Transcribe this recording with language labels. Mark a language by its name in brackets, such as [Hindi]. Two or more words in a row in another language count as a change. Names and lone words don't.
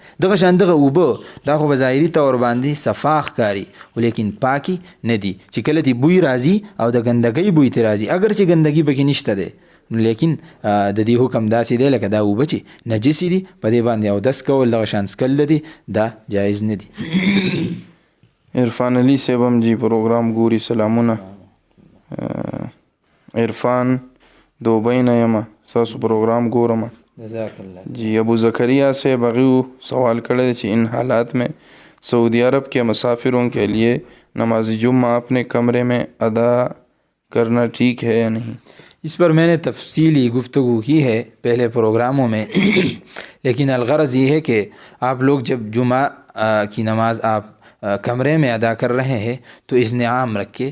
[Pashto] دغه شان دغه اوبه دا خو به ظاهري طور باندې صفا ښکاري خو لیکن پاکي نه دي چې کله تی بوی راځي او د ګندګۍ بوی تی راځي اگر چې ګندګي پکې نشته دی نو لیکن د دې حکم داسې دی لکه دا اوبه چې نجسې دي په دې باندې اودس کول دغه شان څکل د دي دا جایز نه دي. عرفان علي صاحب هم جی پروګرام ګوري سلامونه. عرفان دوبۍ نه یم ستاسو پروګرام ګورم. [Arabic] جزاک الله. [Urdu] جی ابو زکریا صاحب [Pashto] هغې سوال کړی چې [Urdu] ان حالات میں سعودی عرب کے مسافروں کے لیے نماز جمعہ اپنے کمرے میں ادا کرنا ٹھیک ہے یا نہیں؟ اس پر میں نے تفصیلی گفتگو کی ہے پہلے پروگراموں میں لیکن الغرض یہ ہے کہ آپ لوگ جب جمعہ کی نماز آپ کمرے میں ادا کر رہے ہیں تو اذن رکھے.